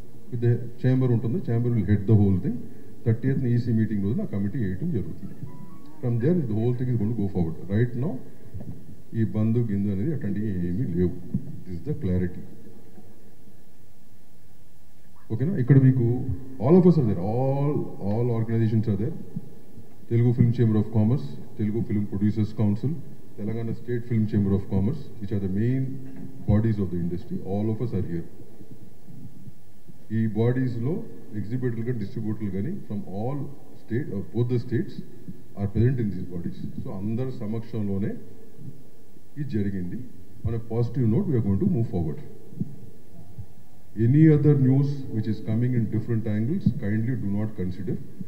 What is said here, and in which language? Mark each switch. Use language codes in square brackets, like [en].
[en] With chamber ఉంటుంది, chamber will head the whole thing. 30th EC meeting [te] రోజున ఆ committee వేయటం జరుగుతుంది. [en] From there the whole thing is going to go forward. Right now [te] ఈ బంధు గిందు అనేది అట్లాంటివి ఏమీ లేవు. [en] This the clarity. [te] ఓకేనా? ఇక్కడ మీకు [en] All of us are there, all organizations are there. Telugu Film Chamber of Commerce, Telugu Film Producers Council, Telangana State Film Chamber of Commerce, which are the main bodies of the industry. All of us are here. [te] ఈ బాడీస్లో ఎగ్జిబిటర్లు కానీ, డిస్ట్రిబ్యూటర్లు కానీ [en] From all state, both the states are present in these bodies. [te] So అందరి సమక్షంలోనే ఇది జరిగింది. [en] On a positive note we're going to move forward. Any other news which is coming in different angles kindly do not consider.